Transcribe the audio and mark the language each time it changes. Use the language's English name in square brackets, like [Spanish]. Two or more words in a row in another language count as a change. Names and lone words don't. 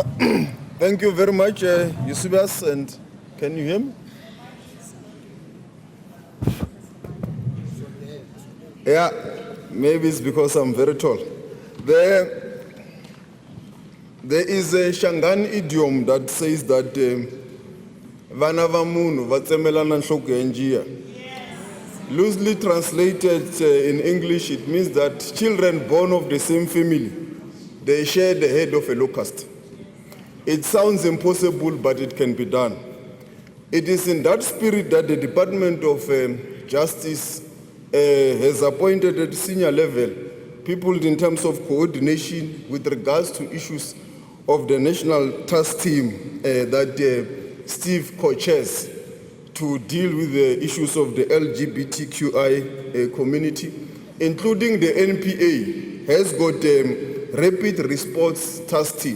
[English] Thank you very much, Eusebius, and can you hear me? Yeah, maybe it's because I'm very tall. There is a Shangan idiom that says that [Tsonga] vana va munhu va tsemelana nhloko ya njiya. [English] Loosely translated in English, it means that children born of the same family, they share the head of a locust. It sounds impossible, but it can be done. It is in that spirit that the Department of Justice has appointed at senior level people in terms of coordination with regards to issues of the national task team that Steve co-chairs to deal with the issues of the LGBTQI community, including the NPA has got a rapid response task team.